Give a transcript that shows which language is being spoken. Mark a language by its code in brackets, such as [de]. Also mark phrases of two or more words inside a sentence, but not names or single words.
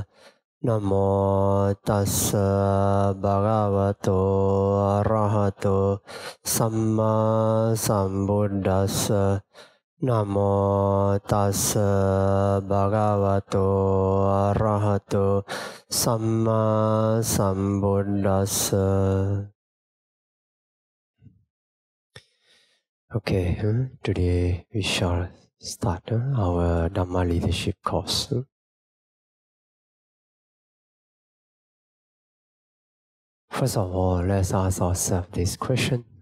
[pi] Namo tassa bhagavato arahato samma sambuddhassa. Namo tassa bhagavato arahato samma sambuddhassa. [en] Okay, today we shall start our Dhamma Leadership course. First of all, let's ask ourselves this question.